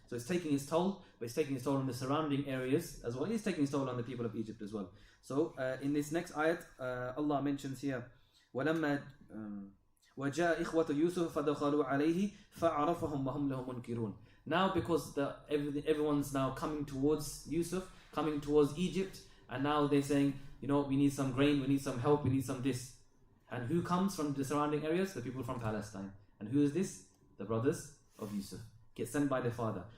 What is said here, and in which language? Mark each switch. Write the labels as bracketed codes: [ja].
[en] So it's taking its toll, but it's taking its toll on the surrounding areas as well. It's taking its toll on the people of Egypt as well. So in this next ayat, Allah mentions here, [ar] وَلَمَّا وَجَاءَ إِخْوَةُ يُوسُفَ فَدَخَلُوا عَلَيْهِ فَعَرَفَهُمْ وَهُمْ لَهُ مُنْكِرُونَ. [en] Now because everyone's now coming towards Yusuf, coming towards Egypt, and now they're saying, we need some grain, we need some help, we need some this. And who comes from the surrounding areas? The people from Palestine. And who is this? The brothers of Yusuf. Get sent by their father.